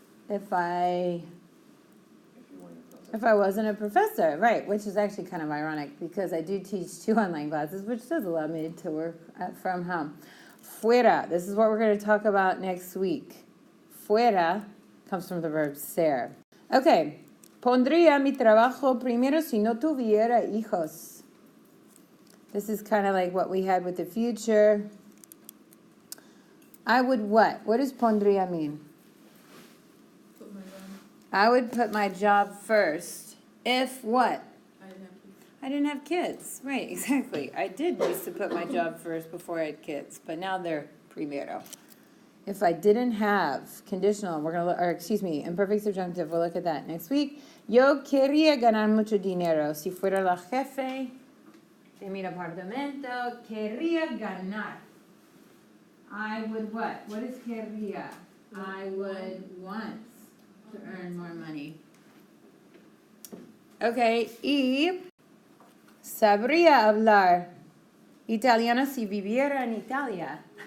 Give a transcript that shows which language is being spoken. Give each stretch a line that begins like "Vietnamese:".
English: If I wasn't a professor, right, which is actually kind of ironic because I do teach 2 online classes, which does allow me to work from home. Fuera, this is what we're going to talk about next week. Fuera comes from the verb ser.
Spanish: Okay, pondría mi trabajo primero si no tuviera hijos.
English: This is kind of like what we had with the future. I would what? What does pondría mean? I would put my job first. If what? I didn't have kids. Right, exactly. I did used to put my job first before I had kids, but now they're primero. If I didn't have conditional, imperfect subjunctive, we'll look at that next week.
Spanish: Yo quería ganar mucho dinero. Si fuera la jefe de mi departamento, quería ganar.
English: I would what? What is quería? I would want to earn more money.
Spanish: Okay, y sabría hablar italiano si viviera en Italia.